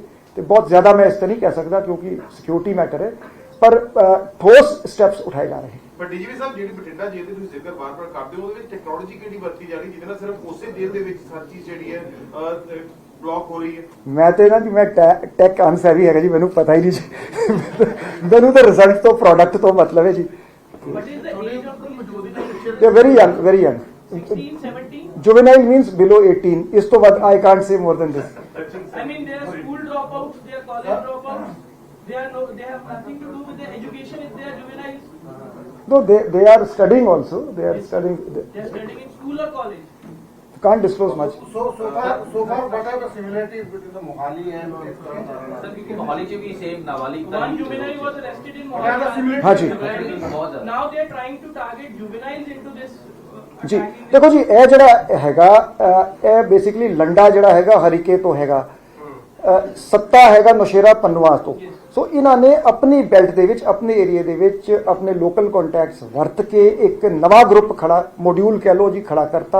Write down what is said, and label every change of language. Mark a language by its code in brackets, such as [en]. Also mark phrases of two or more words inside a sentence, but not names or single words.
[pa] ਤੇ ਬਹੁਤ ਜ਼ਿਆਦਾ ਮੈਂ ਇਸ ਤੇ ਨਹੀਂ ਕਹਿ ਸਕਦਾ ਕਿਉਂਕਿ [en] security matter [pa] ਹੈ, ਪਰ ਠੋਸ ਸਟੈਪਸ ਉਠਾਏ ਜਾ ਰਹੇ। ਪਰ DGP ਸਾਹਿਬ, ਜਿਹੜੀ ਬਠਿੰਡਾ ਜੇਲ੍ਹ ਦੇ ਤੁਸੀਂ ਜ਼ਿਕਰ ਬਾਰ-ਬਾਰ ਕਰਦੇ ਹੋ, ਉਹਦੇ ਵਿੱਚ ਟੈਕਨੋਲੋਜੀ ਕਿਹੜੀ ਵਰਤੀ ਜਾ ਰਹੀ ਜਿਹਦੇ ਨਾਲ ਸਿਰਫ ਉਸੇ ਜੇਲ੍ਹ ਦੇ ਵਿੱਚ ਹਰ ਚੀਜ਼ ਜਿਹੜੀ ਹੈ ਬਲੌਕ ਹੋ ਰਹੀ ਹੈ? ਮੈਂ ਤੇ ਨਾ ਜੀ, ਮੈਂ [en] tech unsavvy [pa] ਹੈਗਾ ਜੀ, ਮੈਨੂੰ ਪਤਾ ਹੀ ਨਹੀਂ ਜੀ। ਮੈਨੂੰ ਤਾਂ ਰਿਜ਼ਲਟ ਤੋਂ, ਪ੍ਰੋਡਕਟ ਤੋਂ ਮਤਲਬ ਹੈ ਜੀ। [en] What is the age of the They are very young, very young. 16, 17? Juvenile means below 18. [pa] ਇਸ ਤੋਂ ਬਾਅਦ [en] I can't say more than this. I mean, they are school dropouts, they are college dropouts. They have nothing to do with their education if they are juveniles. No, they are studying also. They are studying. They are studying in school or college. Can't disclose much. so far what are the similarities between the Mohali and [pa] ਸਰ ਕਿਉਂਕਿ ਮੋਹਾਲੀ 'ਚ ਵੀ ਸੇਮ ਨਾਬਾਲਿਗ ਦਾ [en] One juvenile was arrested in Mohali. [hi] हाँ जी। [pa] ਬਹੁਤ ਜ਼ਿਆਦਾ। [en] Now they are trying to target juveniles into this. [pa] ਜੀ [en] attacking [pa] ਦੇਖੋ ਜੀ, ਇਹ ਜਿਹੜਾ ਹੈਗਾ ਇਹ ਬੇਸਿਕਲੀ ਲੰਡਾ ਜਿਹੜਾ ਹੈਗਾ ਹਰੀਕੇ ਤੋਂ ਹੈਗਾ, ਸੱਤਾ ਹੈਗਾ ਨੌਸ਼ੇਰਾ ਪੰਨਵਾ ਤੋਂ। ਸੋ ਇਹਨਾਂ ਨੇ ਆਪਣੀ ਬੈਲਟ ਦੇ ਵਿੱਚ, ਆਪਣੇ ਏਰੀਆ ਦੇ ਵਿੱਚ ਆਪਣੇ [en] local contacts [pa] ਵਰਤ ਕੇ ਇੱਕ ਨਵਾਂ ਗਰੁੱਪ ਖੜਾ, ਮੋਡਿਊਲ ਕਹਿ ਲਓ ਜੀ, ਖੜਾ ਕਰਤਾ।